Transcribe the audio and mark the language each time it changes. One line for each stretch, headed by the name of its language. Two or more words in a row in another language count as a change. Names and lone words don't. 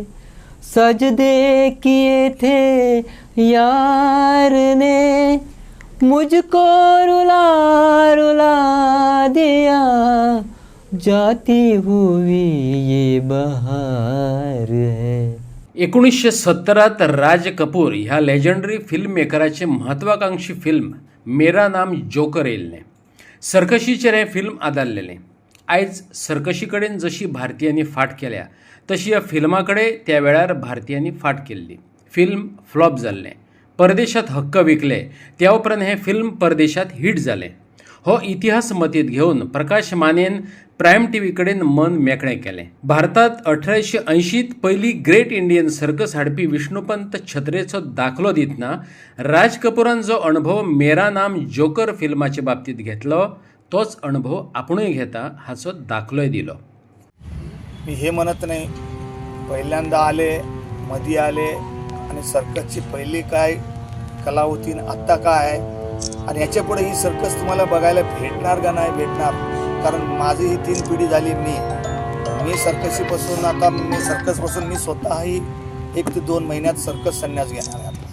Hindi: सजदे किए थे यार ने, मुझको रुला रुला दिया जाती हुई ये बहार है.
Konkani: 1917 राज कपूर ह्या
English: legendary film
Konkani: मेकराचे महत्वाकांक्षी फिल्म मेरा नाम जोकर येयल्लें. सर्कशीचेर हें फिल्म आदारलेलें. आयज सर्कशी कडेन जशी भारतीयांनी फाट केल्या तशी ह्या फिल्मा कडेन त्या वेळार भारतीयांनी फाट केल्ली. फिल्म फ्लॉप जाल्लें. परदेशांत हक्क विकले. त्या उपरांत हें फिल्म परदेशांत हिट जालें. हो इतिहास मतींत घेवन प्रकाश मानेन प्रायम टीव्ही कडेन मन मेकळें केलें. भारतांत 1880त पयली ग्रेट इंडियन सर्कस हाडपी विष्णुपंत छत्रेचो दाखलो दितना राज कपुरान जो अणभव मेरा नाम जोकर फिल्माचे बाबतींत घेतलो तोच अणभव आपुणूय घेता हाचो दाखलोय दिलो.
Marathi: मी हे म्हणत नाही, पहिल्यांदा आले, मधी आले आणि सर्कसची पहिली काय कला होती आत्ता काय आहे आणि याच्या पुढे ही सर्कस तुम्हाला बघायला भेटणार का नाही भेटणार. कारण माझी ही 3 पिढी झाली. मी सर्कशीपासून आता सर्कसपासून मी स्वतःही 1 ते 2 महिन्यात सर्कस संन्यास घेणार आहे आपला.